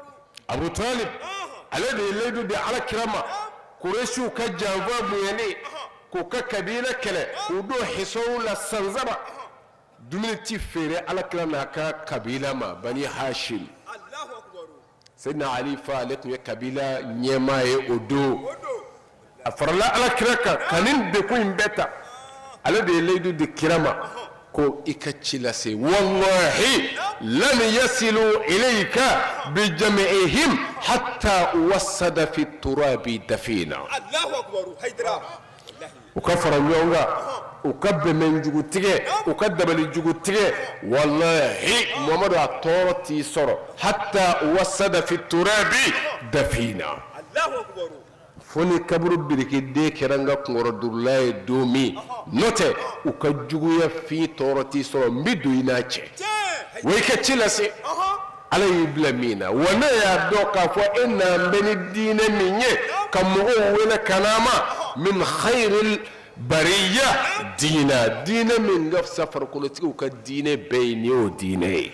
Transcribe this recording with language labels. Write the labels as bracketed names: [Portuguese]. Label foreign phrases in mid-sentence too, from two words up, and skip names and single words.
[Bambara] abu talib ale de ye layidu di alakira ma kuresiw ka janfa bonyani k'u ka kabila kɛlɛ k'u don hisow la sansaba dumuni ti feere alakira n'a ka kabila ma bani hashim [Arabic] allahu akbar [Bambara] seyidina ali fa ale tun ye kabila ɲɛmaa ye o don o do a farala alakira kan ka nin dekun in bɛɛ ta ale de ye layidu di kira ma ko i ka ci lase [Arabic] والله لم يصلوا إليك بجمعهم حتى وسد في التراب دفينا allahu akbar haydara wallahi [Bambara] u ka fara ɲɔgɔn kan u ka bɛnbɛnjugu tigɛ u ka dabalijugu tigɛ wallahi mamadu a tɔɔrɔ t'i sɔrɔ [Arabic] حتى وسد في التراب دفينا allahu akbar [Bambara] fo ni kaburu birikiden kɛra n ka kunkɔrɔdurula ye don min n'o tɛ u ka juguya f'i tɔɔrɔ t'i sɔrɔ n bɛ don i n'a cɛ wa i ka ci lase ala y'i bila min na wa ne y'a dɔn k'a fɔ e n'an bɛ ni diinɛ min ye ka mɔgɔw wele ka n'a ma [Arabic] من خير البرية دينا [Bambara] diinɛ min ka fisa farikolotigiw ka diinɛ bɛɛ ye nin y'o diinɛ ye